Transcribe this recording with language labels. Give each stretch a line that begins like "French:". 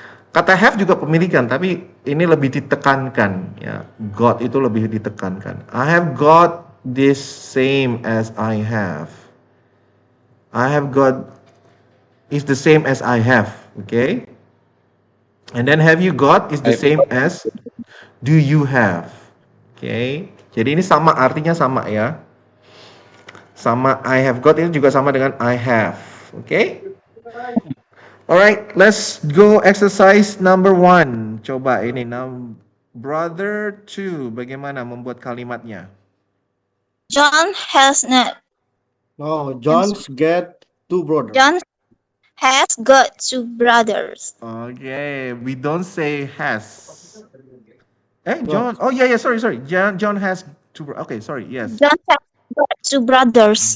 Indonesian: Kata have juga pemilikan, tapi ini lebih ditekankan ya. Got itu lebih ditekankan.
English: I have got this same as I have. I have got is the same as I have, okay? And then have you got is the same as do you have. Okay?
Indonesian: Jadi ini sama, artinya sama ya. Sama
English: I have got
Indonesian: ini juga sama dengan I have. Okay?
English: Alright, let's go exercise number 1.
Indonesian: Coba ini brother 2, bagaimana membuat kalimatnya?
English: John has not. No, John's get two brothers. John has got two brothers. Okay, we don't say has. John. Oh yeah, sorry. John has two. Okay, sorry. Yes. John has got two brothers.